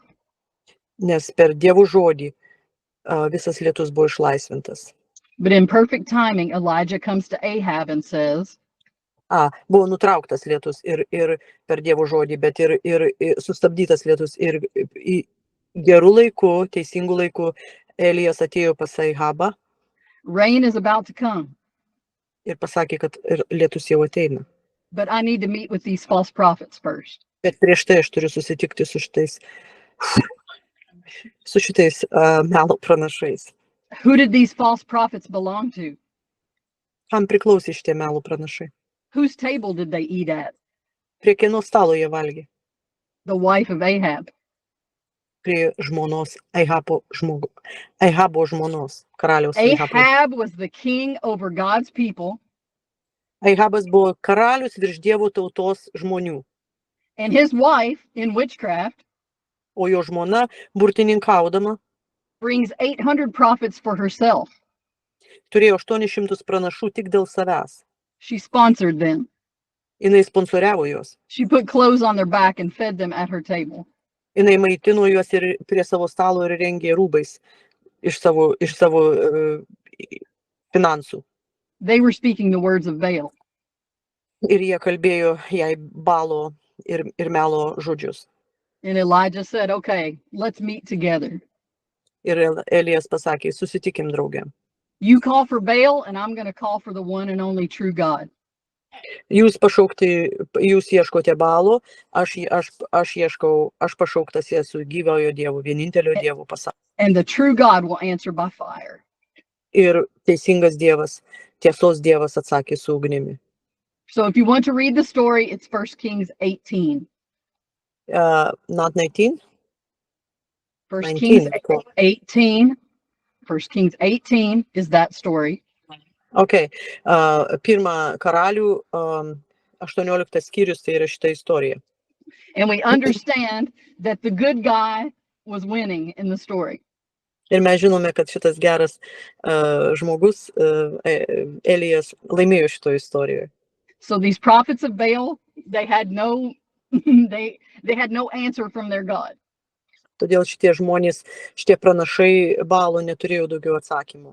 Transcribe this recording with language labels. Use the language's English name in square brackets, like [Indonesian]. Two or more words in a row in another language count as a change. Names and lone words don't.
[Lithuanian] Nes per Dievo žodį visas lietus buvo išlaisvintas. [English] But in perfect timing, Elijah comes to Ahab and says, [Lithuanian] buvo nutrauktas lietus ir per Dievo žodį, bet ir sustabdytas lietus. Ir gerų laikų, teisingų laikų Elijas atėjo pas Ahabą. [English] Rain is about to come. [Lithuanian] Ir pasakė, kad lietus jau ateina. [English] But I need to meet with these false prophets first. [Lithuanian] Bet prieš tai aš turiu susitikti su šitais melo pranašais. [English] Who did these false prophets belong to? [Lithuanian] Kam priklausė šitie melo pranašai? [English] Whose table did they eat at? [Lithuanian] Prie kieno stalo jie valgė? [English] The wife of Ahab. [Lithuanian] Prie žmonos, Ahabo žmonos, karaliaus Ahabo. [English] Ahab was the king over God's people. [Lithuanian] Ahabas buvo karalius virš Dievo tautos žmonių. [English] And his wife, in witchcraft, [Lithuanian] O jo žmona, burtininkaudama, [English] brings 800 prophets for herself. [Lithuanian] turėjo 800 pranašų tik dėl savęs. [English] She sponsored them. [Lithuanian] Jinai sponsoriavo juos. [English] She put clothes on their back and fed them at her table. [Lithuanian] Jinai maitino juos ir prie savo stalo ir rengė rūbais iš savo finansų. [English] They were speaking the words of Baal. [Lithuanian] Ir jie kalbėjo jai Balo ir melo žodžius. [English] And Elijah said, okay, let's meet together. [Lithuanian] Ir Elijas pasakė, susitikim drauge. [English] You call for Baal and I'm going to call for the one and only true God. [Lithuanian] Jūs ieškote Balo, aš pašauktas esu gyvojo Dievo, vienintelio Dievo pasaulyje. [English] And the true God will answer by fire. [Lithuanian] Ir teisingas Dievas, tiesos Dievas atsakė su ugnimi. [English] So if you want to read the story, it's 1 Kings 18. Not 19? 1 19, Kings cool. 18. 1 Kings 18 is that story. Okay. [Lithuanian] Pirma karalių 18 skyrius, tai yra šita istorija. [English] And we understand that the good guy was winning in the story. [Lithuanian] Ir mes žinome, kad šitas geras žmogus, Elijas, laimėjo šitoje istorijoje. [English] So these prophets of Baal, they had no they had no answer from their God. [Lithuanian] Todėl šitie žmonės, šitie pranašai Balo neturėjo daugiau atsakymų.